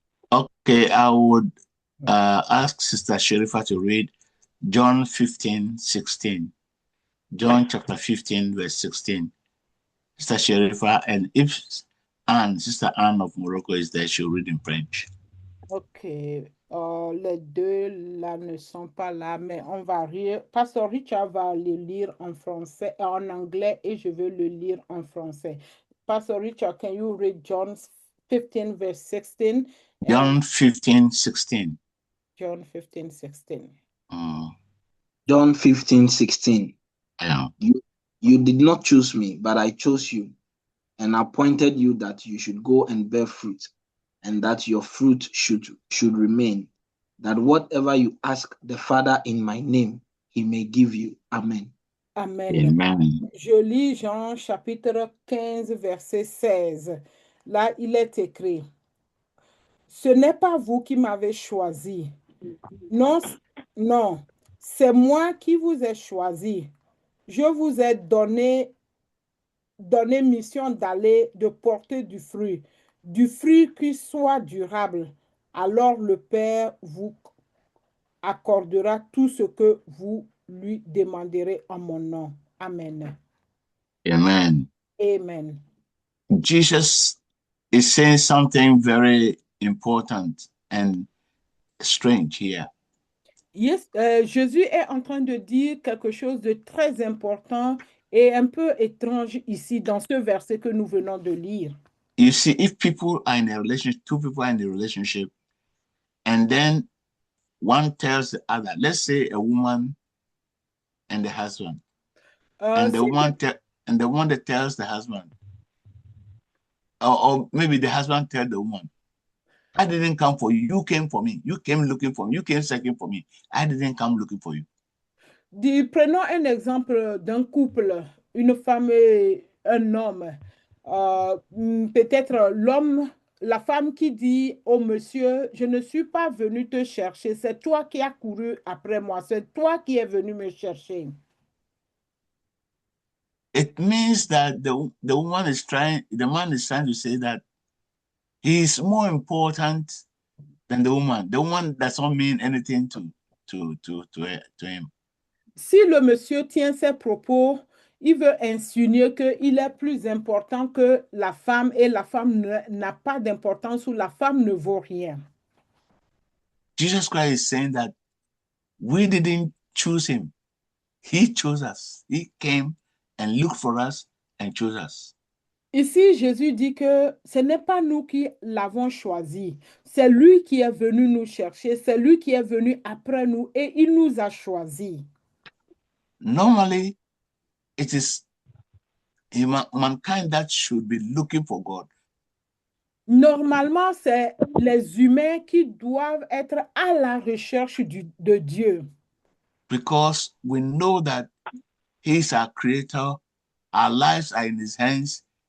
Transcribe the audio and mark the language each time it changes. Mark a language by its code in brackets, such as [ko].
[en] Okay, I would ask Sister Sharifa to read John 15:16. John chapter 15, verse 16. Sister Sharifa, and if Sister Anne of Morocco is there, she'll read in French. [fr] Ok, les deux là ne sont pas là, mais on va rire. Pastor Richard va le lire en français, en anglais, et je vais le lire en français. [en] Pastor Richard, can you read John 15, verse 16 and John 15:16. John 15, 16? John 15:16. Yeah. You did not choose me, but I chose you and appointed you that you should go and bear fruit, and that your fruit should remain, that whatever you ask the Father in my name, he may give you. Amen. Amen. Amen. [fr] Je lis Jean chapitre 15, verset 16. Là, il est écrit, ce n'est pas vous qui m'avez choisi. Non, non, c'est moi qui vous ai choisi. Je vous ai donné mission d'aller, de porter du fruit qui soit durable. Alors le Père vous accordera tout ce que vous lui demanderez en mon nom. Amen. Amen. Amen. [en] Jesus is saying something very important and strange here. [fr] Yes, Jésus est en train de dire quelque chose de très important et un peu étrange ici dans ce verset que nous venons de lire. [en] You see, if people are in a relationship, two people are in a relationship, and then one tells the other, let's say a woman and the husband, and the [fr] Si, [en] woman and the one that tells the husband, or maybe the husband tells the woman, I didn't come for you. You came for me. You came looking for me. You came searching for me. I didn't come looking for you. [fr] prenons un exemple d'un couple, une femme et un homme. Peut-être l'homme, la femme qui dit au monsieur, je ne suis pas venu te chercher, c'est toi qui as couru après moi, c'est toi qui es venu me chercher. [en] It means that the woman is trying, the man is trying to say that he is more important than the woman. The woman doesn't mean anything to him. [fr] Si le monsieur tient ses propos, il veut insinuer qu'il est plus important que la femme et la femme n'a pas d'importance ou la femme ne vaut rien. [en] Jesus Christ is saying that we didn't choose him. He chose us. He came and looked for us and chose us. [fr] Ici, Jésus dit que ce n'est pas nous qui l'avons choisi, c'est lui qui est venu nous chercher, c'est lui qui est venu après nous et il nous a choisis. [en] Normally, it is mankind that should be looking for God. [fr] Normalement, c'est les humains qui doivent être à la recherche de Dieu. [en] Because we know that he is our creator, our lives are in his hands.